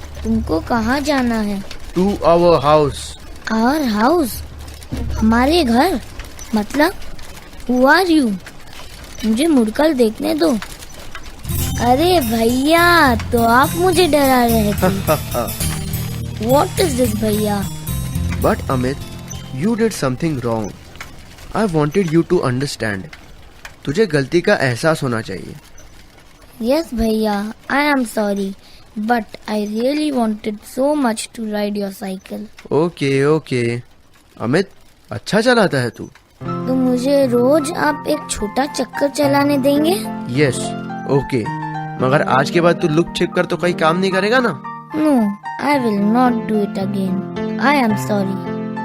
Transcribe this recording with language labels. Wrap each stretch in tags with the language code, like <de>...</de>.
<hi>तुमको कहाँ जाना है?</hi> <en>To our house. Our house?</en> <hi>हमारे घर? मतलब</hi> <en>Who are you?</en> <hi>मुझे मुड़कर देखने दो। अरे भैया, तो आप मुझे डरा रहे थे।</hi> <en>What is this bhaiya? But Amit, you did something wrong. I wanted you to understand.</en> <hi>तुझे गलती का एहसास होना चाहिए।</hi> <en>Yes bhaiya, I am sorry, but I really wanted so much to ride your cycle.</en> <hi>Okay okay. Amit, अच्छा चलाता है तू। तो मुझे रोज आप एक छोटा चक्कर चलाने देंगे?</hi> <en>Yes, okay.</en> <hi>मगर आज के बाद तू लुक छिप कर तो कहीं काम नहीं करेगा ना?</hi> <en>No, I will not do it again. I am sorry.</en>